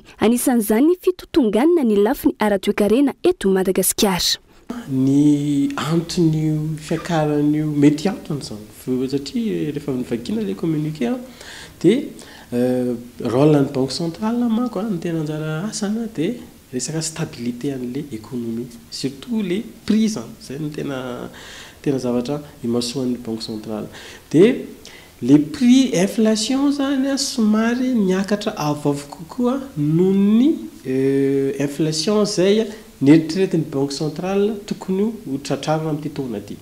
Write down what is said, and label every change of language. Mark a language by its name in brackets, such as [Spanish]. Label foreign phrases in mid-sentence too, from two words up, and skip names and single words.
[Malagasy] Anisan'izany ny fitotonganana ny lafiny ara-toekarena eto Madagasikara. Ny antony fiakaran'io mety antony zany satria rehefa nivakina le communiqué dia rôle ny [French] banque centrale [Malagasy] manko ny tena anjara asana dia resaka stabilité an'le économie [French] surtout les prix [Malagasy] zay ny tena zavatra imasoan'ny [French] banque centrale. [Malagasy] Dia [French] les prix [Malagasy] inflation zany somary niakatra avoavo kokoa noho ny inflation zay neritreretin'ny [French] banque centrale [Malagasy] tokony ho tratrarina amin'ity taona ity.